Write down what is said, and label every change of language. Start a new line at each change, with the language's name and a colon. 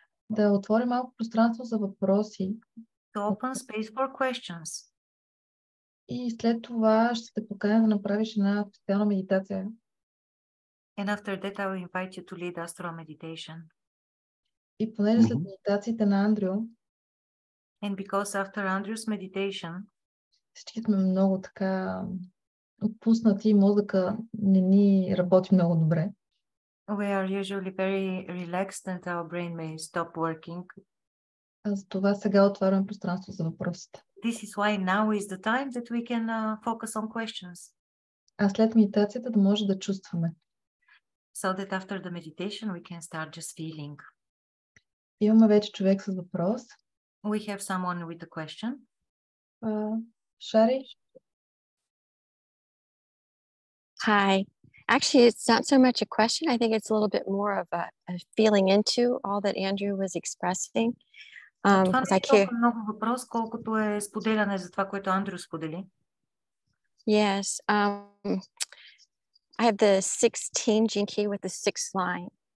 Bulgarian: да отворим малко пространство за въпроси.
English: to open space for questions.
Bulgarian: И след това ще те поканя да направиш една специална медитация.
English: And after that I will invite you to lead us through a meditation.
Bulgarian: И понеже след медитациите на Андрю,
English: And because after Andrew's meditation,
Bulgarian: всички сме много така отпуснати и мозъка не ни работи много добре.
English: we are usually very relaxed and our brain may stop working.
Bulgarian: За това сега отварям пространство за въпросите.
English: This is why now is the time that we can focus on questions.
Bulgarian: А след медитацията да може да чувстваме.
English: So that after the meditation we can start just feeling.
Bulgarian: Имаме вече човек с въпрос.
English: We have someone with a question.
Bulgarian: Шари?
English: Hi. Actually, it's not so much a question. I think it's a little bit more of a feeling into all that Andrew was expressing.
Bulgarian: Това не е толкова много въпрос, колкото е споделяне за това, което Андрю сподели.
English: Yes. I have the 16 gene key with the 6th line.